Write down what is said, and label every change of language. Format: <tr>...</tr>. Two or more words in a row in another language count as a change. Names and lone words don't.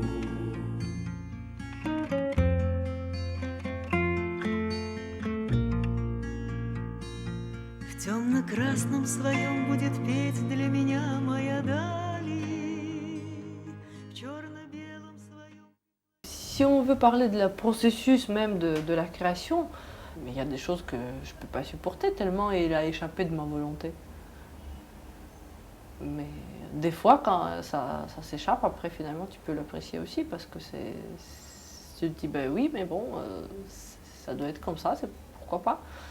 <ru>В темно-красном своем будет петь для меня моя Дали, в черно-белом своем.</ru> <fr>Si on veut parler de la processus même de la création, mais il y a des choses que je ne peux pas supporter tellement il a échappé de ma volonté. Mais des fois, quand ça s'échappe, après finalement tu peux l'apprécier aussi parce que tu te dis ben oui, mais bon, ça doit être comme ça, pourquoi pas.</fr>